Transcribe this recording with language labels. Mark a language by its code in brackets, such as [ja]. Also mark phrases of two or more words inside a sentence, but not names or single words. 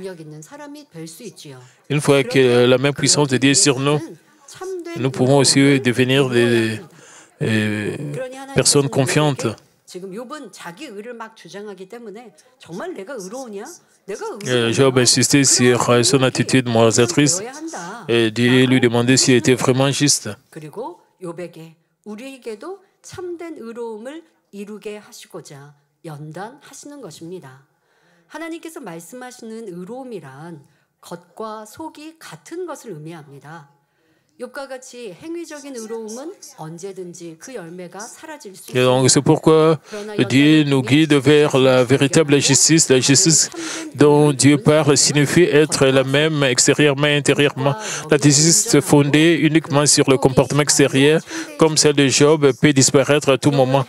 [fr] Une fois que la même puissance de Dieu est sur nous, nous pouvons aussi devenir des personnes confiantes. Job insistait sur son attitude moralisatrice et Dieu lui demandait s'il était vraiment juste. [ko] 하나님께서 말씀하시는 의로움이란 겉과 속이 같은 것을 의미합니다. [fr] Et donc, c'est pourquoi Dieu nous guide vers la véritable justice. La justice dont Dieu parle signifie être la même extérieurement et intérieurement. La justice fondée uniquement sur le comportement extérieur, comme celle de Job, peut disparaître à tout moment.